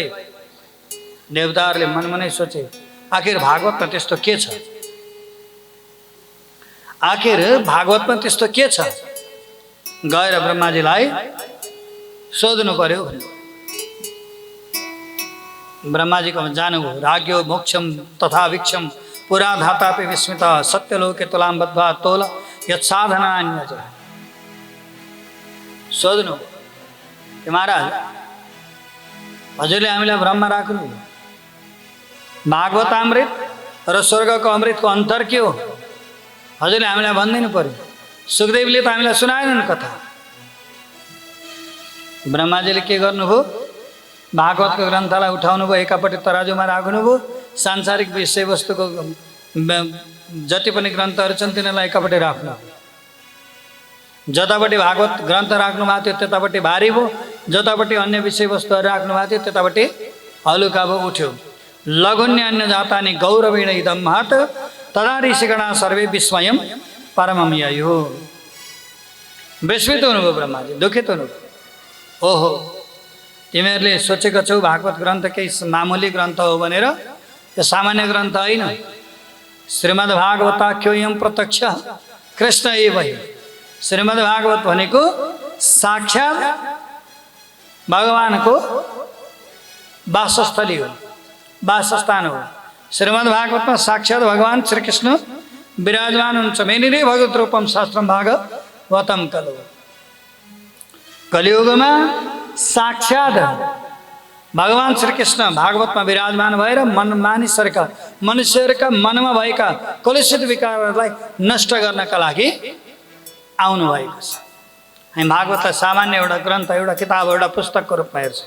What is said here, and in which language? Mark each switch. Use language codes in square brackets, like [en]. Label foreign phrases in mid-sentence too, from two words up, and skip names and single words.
[ne] देवताहरूले मनमा नै सोचे, आखिर भागवतमा त्यस्तो के छ? आखिर भागवतमा त्यस्तो के छ? गएर ब्रह्माजीलाई सोध्नु पर्यो। ब्रह्माजीको जानुभयो। [sa] राज्ञो मोक्षम तथा वीक्षम पुरा धातापि विस्मित सत्यलोके तुलाम बद्ध्वा तोल यत्साधना अन्यज। [ne] सोध्नु कि महाराज, हजुरले हामीलाई ब्रह्म राख्नु, भागवत अमृत र स्वर्गको अमृतको अन्तर के हो? हजुरले हामीलाई भनिदिनु पर्यो। सुखदेवले त हामीलाई सुनाएनन् कथा। ब्रह्माजीले के गर्नुभयो? भागवतको ग्रन्थलाई उठाउनु भयो, एकापट्टि तराजुमा राख्नुभयो, सांसारिक विषयवस्तुको जति पनि ग्रन्थहरू छन् तिनीहरूलाई एकापट्टि राख्नु। जतापट्टि भागवत ग्रन्थ राख्नु भएको थियो त्यतापट्टि भारी भयो, जतापट्टि अन्य विषयवस्तुहरू राख्नु भएको थियो त्यतापट्टि हलुका भयो, उठ्यो। [sa] लघुन्य अन्य जातानि गौरवेण इदं महत् तदा ऋषिगणा सर्वे विस्मयं परमं ययो। [ne] विस्मित हुनुभयो ब्रह्माजी, दुखित हुनुभयो। ओहो, तिमीहरूले सोचेको छौ भागवत ग्रन्थ केही मामुली ग्रन्थ हो भनेर? यो सामान्य ग्रन्थ होइन। [sa] श्रीमद् भागवताख्योऽयं प्रत्यक्ष कृष्ण एव हि। [ne] श्रीमद् भागवत भनेको साक्षात भगवानको वासस्थली हो, वासस्थान हो। श्रीमद् भागवतमा साक्षात भगवान श्रीकृष्ण विराजमान हुनुहुन्छ। [sa] मेनिरे भगवत रूपम शास्त्रम भागवतम कलु। [ne] कलियुगमा साक्षात भगवान श्रीकृष्ण भागवतमा विराजमान भएर मानिसहरूका मनुष्यहरूका मनमा भएका कलुषित विकारहरूलाई नष्ट गर्नका लागि आउनु भएको छ। हामी भागवतलाई सामान्य एउटा ग्रन्थ, एउटा किताब, एउटा पुस्तकको रूपमा हेर्छौँ।